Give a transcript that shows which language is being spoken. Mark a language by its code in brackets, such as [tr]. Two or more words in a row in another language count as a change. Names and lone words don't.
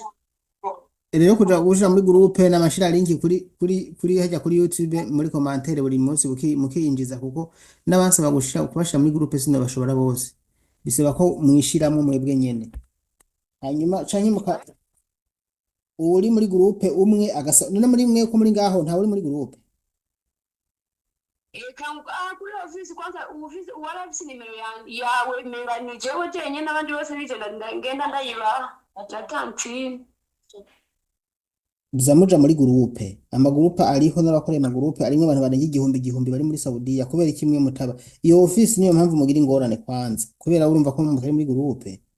[rn] rero kuja gushira muri groupe n'amashira link kuri hajya kuri YouTube muri commentaire buri munsi mukiyinjiza kuko n'abanse bagushira kubashira muri groupe sino bashobora bose bisaba ko mwishiramo mwebwe nyene hanyuma canke uri muri groupe umwe none muri mwe ko muri ngaho nta uri muri groupe. kuri ofisi kwanza ofisi warafise nimero yawe menga ni jewe jenyene n'abandi bose ngenda ndayibaha natantine Muza muja muri groupe, amagurupe ariho n'abakoreye amagurupe arimwo abantu barenga igihumbi bari muri Saudiya kubera ikimwe mutaba iyo ofisi niyo mpamvu mugira ingorane kwanza kubera urumva ko mutari muri groupe.